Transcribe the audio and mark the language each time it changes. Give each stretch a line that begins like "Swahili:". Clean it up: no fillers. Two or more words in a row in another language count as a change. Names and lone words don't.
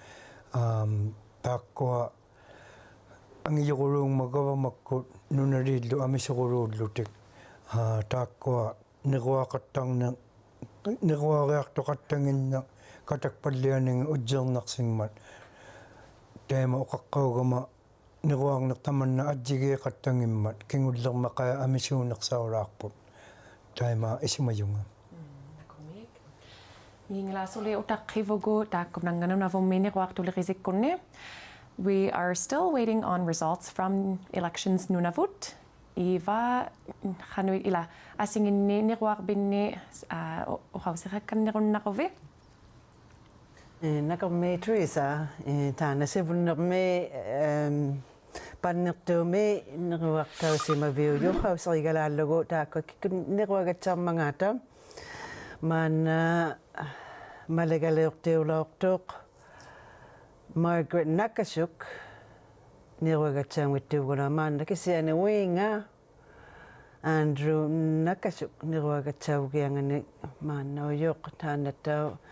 Inuktitut: taakkua angijoquluungmagavamakkut nunaliillu amisoquluullutik taakkua niruaqattarne niruariartoqattanginna katakpallianing ujjernarsimmat taima oqaqqaugama niruarnertamanna ajjigeeqattangimmat kingullermaqaa amisuunersaulaarput taima isimajunga. Yinglasuli utaqqivugu taakkumnanganunavummi niruartuleqisikkunni.
English: We are still waiting on results from elections Nunavut.
Inuktitut: Iva hanui ila asinginni niruarbinni uqausiqakkanniqunnaquvi. Nakammi Teresa taana sivunnermi pannertuumi niruartausimaviuju qauserigalaallugu taakka niruagatsarmangaata maana malagaleortiulaortuuq Margaret Nakashuk niruagatsaangwittuuguna maana kisiani uinga Andrew Nakashuk niruagatsaugiangani maana uyoq taanattau